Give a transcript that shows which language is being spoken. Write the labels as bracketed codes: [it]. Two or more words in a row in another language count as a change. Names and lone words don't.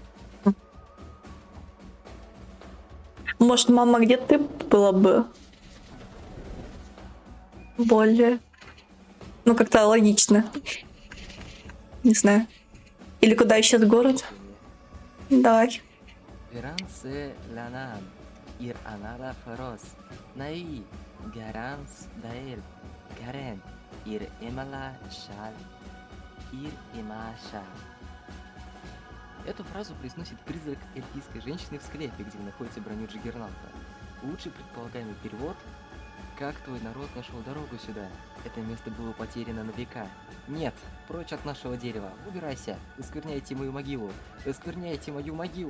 [ru] Может, мама, где ты была бы более... Ну, как-то логично. Не знаю. Или куда исчез город? Давай. Верансе ланан, ир анада ферос, наи, гаранс даэль, гарен, ир эмала шаль, ир эма шаль. Эту фразу произносит призрак эльфийской женщины в склепе, где находится броню Джиггернаута. Лучший предполагаемый перевод: «Как твой народ нашел дорогу сюда? Это место было потеряно на века. Нет, прочь от нашего дерева, убирайся, оскверняйте мою могилу, оскверняйте мою могилу».